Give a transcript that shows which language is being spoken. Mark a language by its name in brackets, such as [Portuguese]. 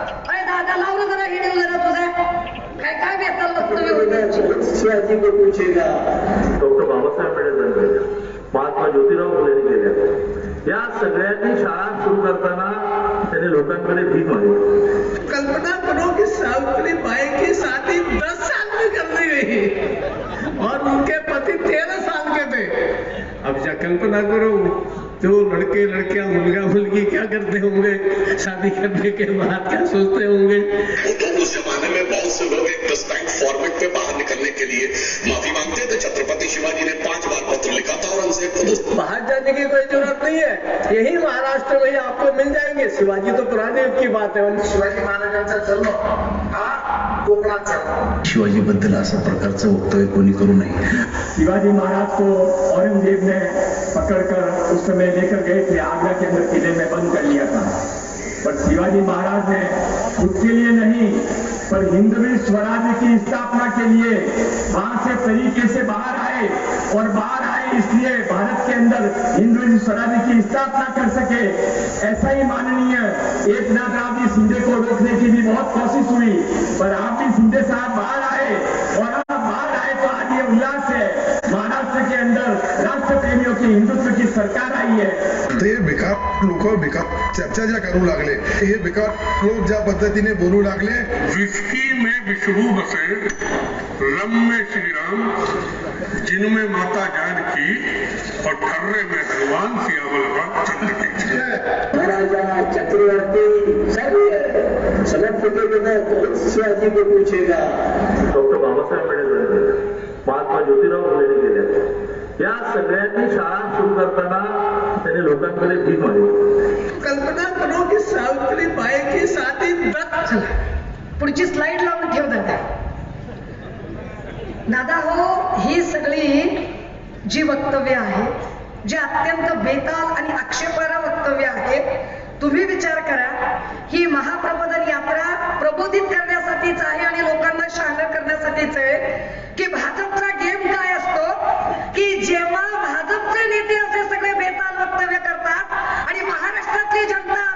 [Marathi] अरे दादा लावलं जरा हिडीव जरा तुझा काय काय बेताल वक्तव्य होतं. [Hindi] शिवाजी को पूछेगा. [Marathi] डॉक्टर बाबासाहेब आंबेडकर, महात्मा ज्योतिराव फुलेंनी केल्या. या सगळ्यांनी शाळा सुरू करताना त्यांनी लोकांकडे भीक मागितली. [Hindi] कल्पना करो कि सावित्री बाई की शादी 10 साल में कर दी गई और उनके पति 13 साल के थे. अब जा कल्पना करो जो लड़के लड़कियां [Marathi] मुलगा मुलगी [Hindi] क्या करते होंगे, शादी करने के बाद क्या सोचते होंगे. तो उस जमाने में बहुत से लोग एक 10 पॉइंट फॉर्मेट पे बाहर निकलने के लिए माफी मांगते थे. छत्रपति शिवाजी ने 5 बार पत्र लिखा था और उनसे बाहर जाने की कोई जरूरत नहीं है, यही महाराष्ट्र में आपको मिल जाएंगे. शिवाजी तो पुराने युग की बात है. [Marathi] शिवाजी महाराजांचा जन्म हा कोकणात झाला. शिवाजी बद्दल असा प्रकारचं वक्तव्य कोणी करू नये. [Hindi] शिवाजी महाराज को औरंगजेब ने पकड़कर उस समय लेकर गए थे, आगरा के अंदर किले में बंद कर लिया था. पर शिवाजी महाराज ने खुद के लिए नहीं पर हिंदवी स्वराज्य की स्थापना के लिए वहां से तरीके से बाहर आए और बाहर आए इसलिए भारत के अंदर हिंदवी स्वराज्य की स्थापना कर सके. ऐसा ही माननीय एकनाथ जी शिंदे को रोकने की भी बहुत कोशिश हुई, पर आप भी शिंदे साहब बाहर आए और आप बाहर आए तो आज ये उल्लास है. महाराष्ट्र के अंदर राष्ट्र प्रेमियों की हिंदुत्व की सरकार आई है. [Marathi] ते बेकार लोक बेकार चर्चा ज्या करू लागले, हे बेकार लोक ज्या पद्धतीने बोलू लागले. [Hindi] विस्की में विष्णु बसे, रम में श्री राम, जिनमें माता जानकी और ठर्रे में हनुमान सियावल चंद्र. महाराजा चक्रवर्ती शिवाजी को पूछेगा. [Marathi] डॉक्टर बाबासाहेब आंबेडकर, महात्मा ज्योतिराव फुलेंनी केल्या. या सगळ्यांनी शाळा सुरू करताना त्यांनी लोकांकडे भीक मागितली. [Hindi] कल्पना करो कि सावित्री बाई की शादी 10. [Marathi] पुढची स्लाइड लावून ठेव दादा. दादा हो, ही सगळी जी वक्तव्य आहे, जे अत्यंत बेताल आणि आक्षेपार्ह वक्तव्य आहे, तुम्ही विचार करा ही महाप्रबोधन यात्रा प्रबोधित करण्यासाठीच आहे आणि लोकांना शहाणं करण्यासाठीच आहे की भाजपचा गेम काय असतो की जेव्हा भाजपचे नेते असे सगळे बेताल वक्तव्य करतात आणि महाराष्ट्रातली जनता